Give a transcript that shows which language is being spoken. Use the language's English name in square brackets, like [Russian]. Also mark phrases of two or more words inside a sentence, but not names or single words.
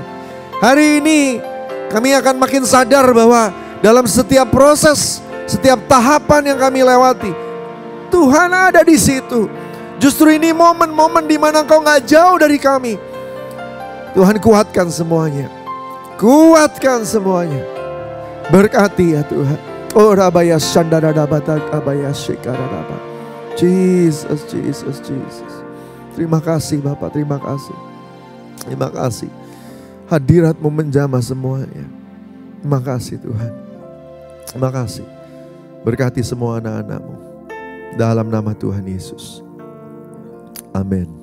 [Indonesian] Hari ini kami akan makin sadar bahwa dalam setiap proses, setiap tahapan yang kami lewati, Tuhan ada di situ. Justru ini momen-momen di mana engkau gak jauh dari kami. Tuhan kuatkan semuanya. Kuatkan semuanya. Berkati ya Tuhan. Oh rabaya shandaradabata abaya shikaradaba. Jesus, Jesus, Jesus. Terima kasih Bapak, terima kasih. Terima kasih. Hadirat-Mu menjamah semuanya. Terima kasih Tuhan. Terima kasih. Berkati semua anak-anak-Mu. Dalam nama Tuhan Yesus. Amin.